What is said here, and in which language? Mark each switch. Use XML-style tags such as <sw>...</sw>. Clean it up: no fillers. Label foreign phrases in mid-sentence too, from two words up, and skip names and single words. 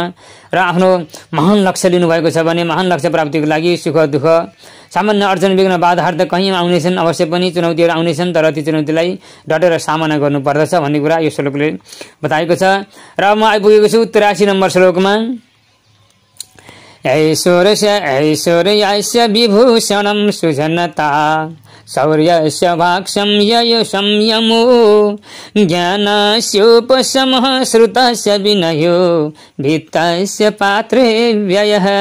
<ne>र आफ्नो महान लक्ष्य लिनुभएको छ भने महान लक्ष्य प्राप्तिको लागि सुख दुःख सामान्य अर्जन विघ्न बाधाहरू त कहीँ आउनेछन्, अवश्य पनि चुनौतीहरू आउनेछन्, तर ती चुनौतीलाई डटेर सामना गर्नुपर्दछ भन्ने कुरा यो श्लोकले बताएको छ। र म आइपुगेको छु 83 नम्बर श्लोकमा।</ne> <sa>ऐश्वर्यस्य विभूषणं सुजनता शौर्यस्य भाक्षम्य संयमो ज्ञानस्योपशमः श्रुतस्य विनयो वित्तस्य पात्रे व्ययः</sa>